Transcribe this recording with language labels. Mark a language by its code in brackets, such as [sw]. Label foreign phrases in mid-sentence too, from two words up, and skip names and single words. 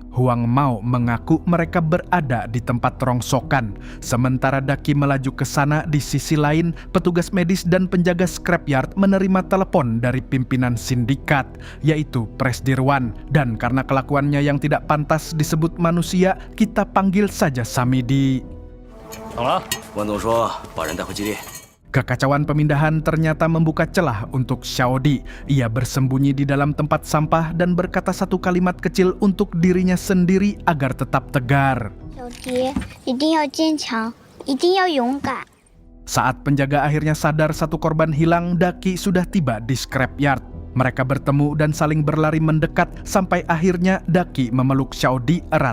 [id] Huang Mao mengaku mereka berada di tempat rongsokan. Sementara Daki melaju ke sana, di sisi lain, petugas medis dan penjaga scrapyard menerima telepon dari pimpinan sindikat, yaitu Presdirwan. Dan karena kelakuannya yang tidak pantas disebut manusia, kita panggil saja Samidi. [zh] 怎么了？关总说把人带回基地。 [id] Kekacauan pemindahan ternyata membuka celah untuk Xiaodi. Ia bersembunyi di dalam tempat sampah dan berkata satu kalimat kecil untuk dirinya sendiri agar tetap tegar. [zh] 小迪，一定要坚强，一定要勇敢。 [id] Saat penjaga akhirnya sadar satu korban hilang, Daki sudah tiba di scrapyard. Mereka bertemu dan saling berlari mendekat sampai akhirnya Daki memeluk Xiaodi erat.